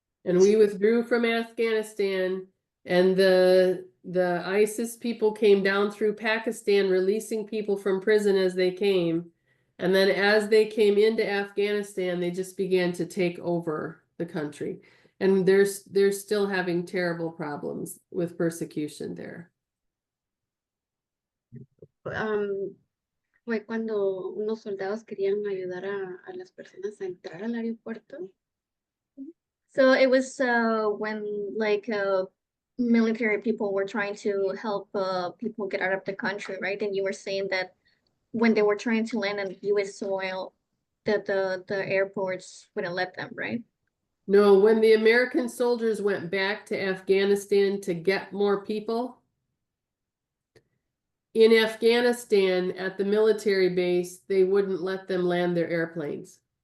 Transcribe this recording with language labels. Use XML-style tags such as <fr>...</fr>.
<en>And we withdrew from Afghanistan, and the ISIS people came down through Pakistan, releasing people from prison as they came. And then as they came into Afghanistan, they just began to take over the country. And they're still having terrible problems with persecution there.</en> <es>fue cuando unos soldados querían ayudar a las personas a entrar al aeropuerto.</es> <en>So it was when like military people were trying to help people get out of the country, right? And you were saying that when they were trying to land on U.S. soil, that the airports wouldn't let them, right? No, when the American soldiers went back to Afghanistan to get more people, in Afghanistan at the military base, they wouldn't let them land their airplanes.</en>